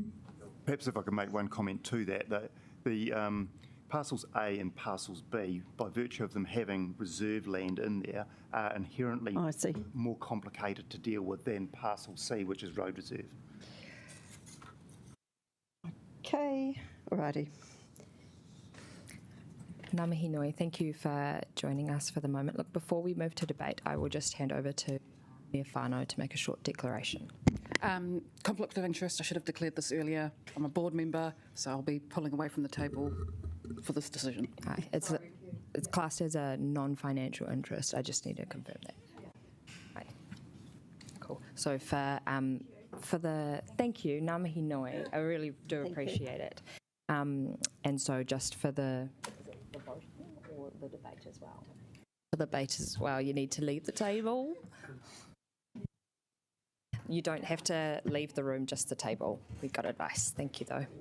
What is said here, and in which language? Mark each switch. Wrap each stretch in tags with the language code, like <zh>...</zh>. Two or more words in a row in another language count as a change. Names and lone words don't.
<en>Perhaps if I could make one comment to that, the parcels A and parcels B, by virtue of them having reserve land in there, are inherently more complicated to deal with than parcel C, which is road reserve. Okay, alrighty.</en> <mi>Ngā mihi nui,</mi> <en>thank you for joining us for the moment. Look, before we move to debate, I will just hand over to Mayor Whānau to make a short declaration. Conflict of interest, I should have declared this earlier. I'm a board member, so I'll be pulling away from the table for this decision. It's classed as a non-financial interest. I just need to confirm that. Right. Cool. So for the thank you,</en> <mi>ngā mihi nui,</mi> <en>I really do appreciate it. And so just for the vote or the debate as well? For the debate as well, you need to leave the table. You don't have to leave the room, just the table. We got advice. Thank you, though.</en>